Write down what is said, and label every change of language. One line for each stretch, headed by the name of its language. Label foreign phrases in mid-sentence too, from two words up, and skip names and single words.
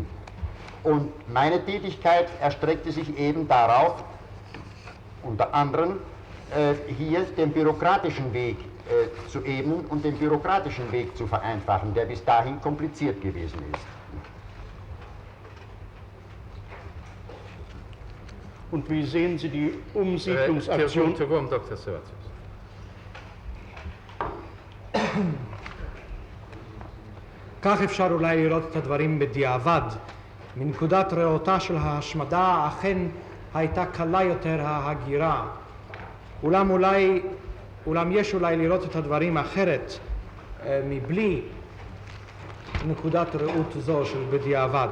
German: Und meine Tätigkeit erstreckte sich eben darauf, unter anderem hier den bürokratischen Weg zu ebnen und den bürokratischen Weg zu vereinfachen, der bis dahin kompliziert gewesen ist. Und wie sehen Sie die Umsiedlungsaktion?
Hebrew: תרגום, דוקטור סבציוס. כך אפשר אולי לראות את הדברים בדיעבד. מנקודת ראותה של ההשמדה אכן הייתה קלה יותר ההגירה. אולם יש אולי לראות את הדברים אחרת מבלי נקודת ראות זו של בדיעבד.